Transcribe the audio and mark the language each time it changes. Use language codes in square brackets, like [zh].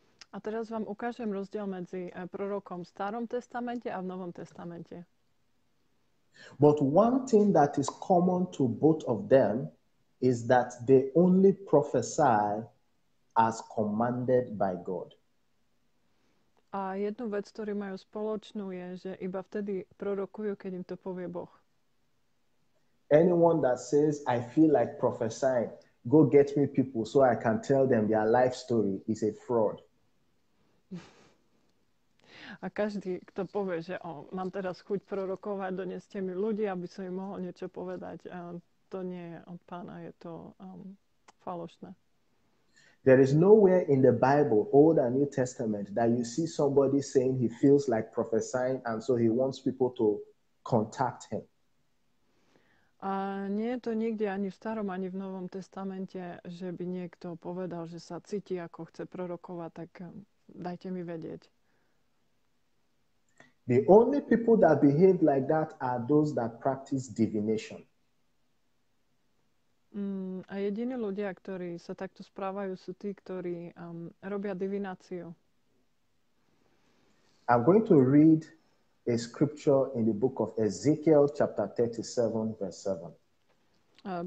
[sk] A teraz vám ukážem rozdiel medzi prorokom v Starom testamente a v Novom testamente. [en] But one thing that is common to both of them is that they only prophesy as commanded by God. [sk] A jednu vec, ktorú majú spoločnú, je, že iba vtedy prorokujú, keď im to povie Boh. [en] Anyone that says, I feel like prophesying, go get me people so I can tell them their life story is a fraud. [sk] A každý, kto povie, že mám teraz chuť prorokovať, doneste mi ľudí, aby som im mohol niečo povedať, to nie je od Pána, je to falošné. [en] There is nowhere in the Bible, Old and New Testament, that you see somebody saying he feels like prophesying and so he wants people to contact him. [sk] A nie je to nikde ani v Starom, ani v Novom testamente, že by niekto povedal, že sa cíti, ako chce prorokovať, tak dajte mi vedieť. [en] The only people that behave like that are those that practice divination. [sk] A jediní ľudia, ktorí sa takto správajú, sú tí, ktorí robia divináciu. [en] I'm going to read a scripture in the book of Ezekiel, chapter 37, verse 7.